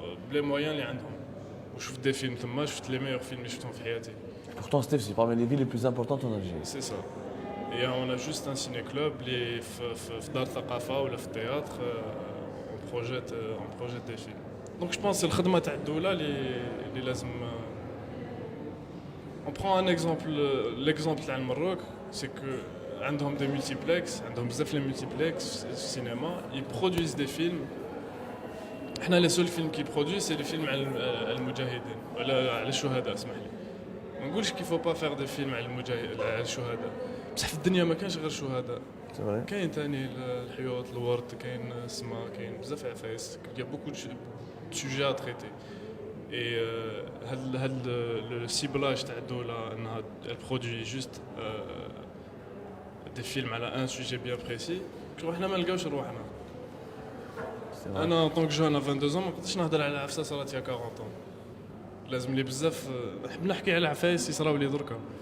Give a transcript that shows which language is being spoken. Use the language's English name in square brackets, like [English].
[Arabic] بلي مويان اللي عندهم وشفت دي فيلم تما شفت لي ميور فيلم اللي شفتهم في حياتي. [French] Pourtant, Steve, c'est parmi les villes les plus importantes en Algérie. C'est ça. Et on a juste un ciné-club [Arabic] اللي في دار الثقافة ولا في التياتر [French] on projette des films. Donc je pense c'est [Arabic] الخدمة تاع الدولة اللي لازم [French] On prend un exemple, l'exemple [Arabic] تاع المروك [French] c'est que [Arabic] عندهم [French] des multiplex, [Arabic] عندهم بزاف [French] les multiplex cinéma, ils produisent des films. [Arabic] احنا [French] les seuls films qu'ils produisent c'est les films [Arabic] على المجاهدين ولا على الشهداء اسمح لي. ما نقولش [French] qu'il faut pas faire des films [Arabic] على الشهداء. بصح في الدنيا ما كانش غير شهداء. [French] C'est vrai. [Arabic] كاين ثاني الحيوط الورد كاين السما كاين بزاف عفايس [French] il y a beaucoup de sujets à traiter. Et هاد le ciblage [Arabic] تاع الدولة انها [French] elle produit juste des films على un sujet bien précis [Arabic] كيما حنا ما نلقاوش رواحنا. [French] C'est vrai. [Arabic] انا [French] en tant que jeune à 22 ans [Arabic] ما كنتش نهضر على عفسه صارت يا 40 ans. لازم لي بزاف نحب نحكي على عفايس يصراو لي دركا.